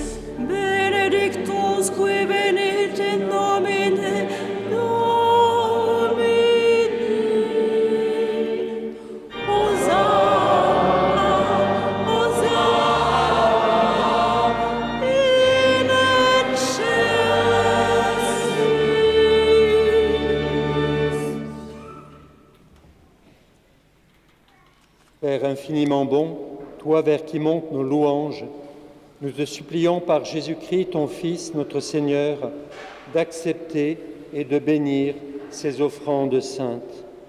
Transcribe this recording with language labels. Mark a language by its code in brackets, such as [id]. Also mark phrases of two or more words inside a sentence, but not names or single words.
[la] Benedictus qui venit in nomine Domini. Hosanna, Hosanna, in excelsis. [fr] Père infiniment bon, toi vers qui montent nos louanges, nous te supplions par Jésus-Christ, ton Fils, notre Seigneur, d'accepter et de bénir ces offrandes saintes.